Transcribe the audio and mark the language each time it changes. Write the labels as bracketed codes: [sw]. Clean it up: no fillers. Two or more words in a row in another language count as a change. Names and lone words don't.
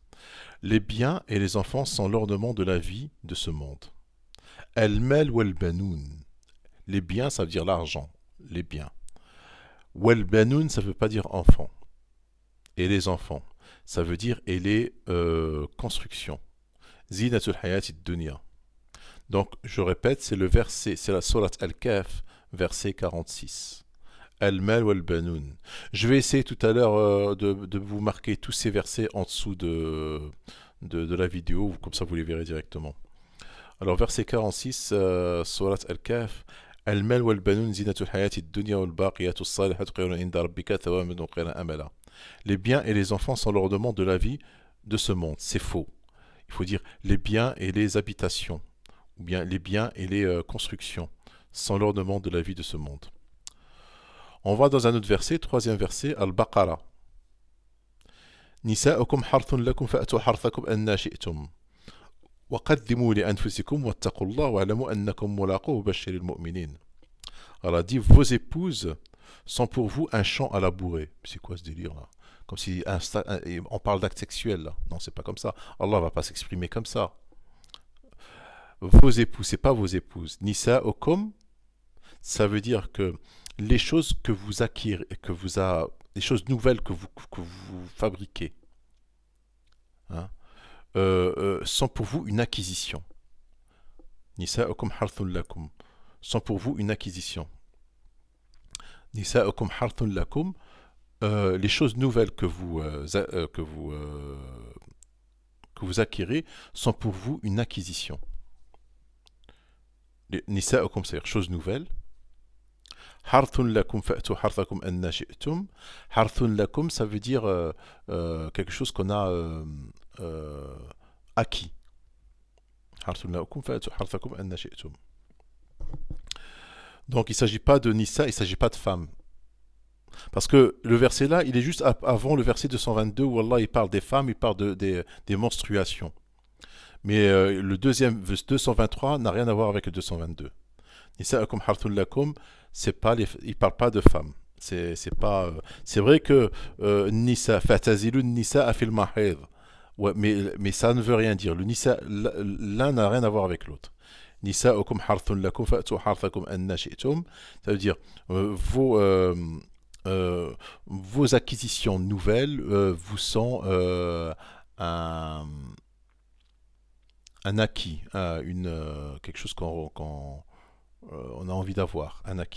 [fr] Les biens et les enfants sont l'ornement de la vie de ce monde. [ar] المال والبنون. [fr] Les biens, ça veut dire l'argent, les biens. Wal-banoun, ça ne veut pas dire enfant. Et les enfants, ça veut dire et les constructions. [ar] زينة الحياة الدنيا. [fr] Donc, je répète, c'est le verset, c'est la sourate Al-Kahf, verset 46. [ar] المال والبنون. [fr] Je vais essayer tout à l'heure de vous marquer tous ces versets en dessous de la vidéo, comme ça vous les verrez directement. Alors, verset 46, sourate Al-Kahf. [ar] المال والبنون زينة الحياة الدنيا والباقيات الصالحات خير عند ربك ثوابا وخير أملا. [fr] Les biens et les enfants sont l'ornement de la vie de ce monde. C'est faux. Il faut dire les biens et les habitations, ou bien les biens et les constructions sont l'ornement de la vie de ce monde. On va dans un autre verset, troisième verset, Al-Baqarah. [ar] نساؤكم حرث لكم فأتوا حرثكم أنى شئتم. وقدموا لأنفسكم واتقوا الله واعلموا أنكم ملاقوه وبشر المؤمنين. [fr] Alors dit, vos épouses sont pour vous un champ à labourer. C'est quoi ce délire là? Comme si on parle d'acte sexuel là. Non, c'est pas comme ça. Allah va pas s'exprimer comme ça. Vos épouses, c'est pas vos épouses. Nisa okum, ça veut dire que les choses que vous acquirez, les choses nouvelles que vous fabriquez, hein, sont pour vous une acquisition. [ar] نساؤكم حرث لكم, [fr] sont pour vous une acquisition. [ar] نساؤكم حرث لكم, [fr] les choses nouvelles que vous acquérez sont pour vous une acquisition. Nisa'ukum, c'est-à-dire choses nouvelles. [ar] حرث لكم فأتوا حرثكم أنى شئتم. حرث لكم, [fr] ça veut dire quelque chose qu'on a acquis. [ar] حرث لكم فأتوا حرثكم أنى شئتم. [fr] Donc il ne s'agit pas de Nisa, il ne s'agit pas de femme. Parce que le verset là, il est juste avant le verset 222 où Allah il parle des femmes, il parle des menstruations. Mais le deuxième, 223, n'a rien à voir avec le 222. [ar] نساؤكم حرث لكم, [fr] il parle pas de femmes. C'est vrai que Nisa, [ar] فاعتزلوا النساء في المحيض. [fr] Ouais, mais ça ne veut rien dire. Le Nisa, l'un n'a rien à voir avec l'autre. [ar] نساؤكم حرث لكم فأتوا حرثكم أنى شئتم. [fr] Ça veut dire vos acquisitions nouvelles vous sont un acquis, quelque chose qu'on a envie d'avoir, un acquis.